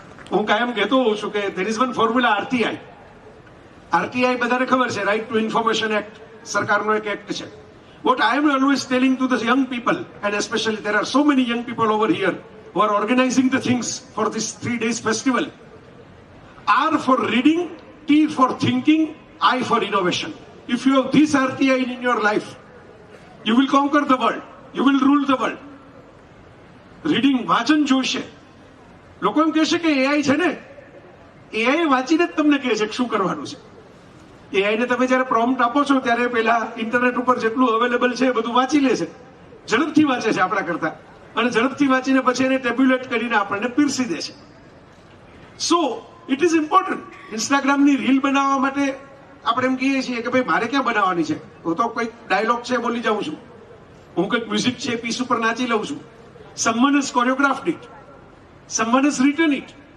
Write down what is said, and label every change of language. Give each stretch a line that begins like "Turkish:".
Gujarati: હું કાયમ કહેતો હોઉં છું કે
English: There is one formula RTI.
Gujarati: RTI બધાને ખબર છે, રાઇટ ટુ ઇન્ફોર્મેશન એક્ટ, સરકારનો એક એક્ટ છે.
English: What I am always telling to the young people, and especially there are so many young people over here who are organizing the things for this 3 days festival. R for reading, T for thinking, I for innovation. If you have this RTI in your life, you will conquer the world. You will rule the world.
Gujarati: Reading, વાંચન જોઈશે. લોકો એમ કહેશે કે AI છે ને, AI વાંચીને જ તમને કહે છે કે શું કરવાનું છે. એઆઈ ને તમે જયારે પ્રોમ્પ્ટ આપો છો ત્યારે પેલા ઇન્ટરનેટ ઉપર જેટલું અવેલેબલ છે એ બધું વાંચી લે છે. ઝડપથી વાંચે છે આપણા કરતા, અને ઝડપથી વાંચીને પછી એને ટેબ્યુલેટ કરીને આપણને પીરસી દે છે.
English: So it is important.
Gujarati: ઇન્સ્ટાગ્રામની reel બનાવવા માટે આપણે એમ કહીએ છીએ કે ભાઈ મારે ક્યાં બનાવવાની છે, હું તો કંઈક ડાયલોગ છે બોલી જાઉં છું, હું કંઈક મ્યુઝિક છે પીસ ઉપર નાચી લઉં છું.
English: someone has choreographed it, someone has written it.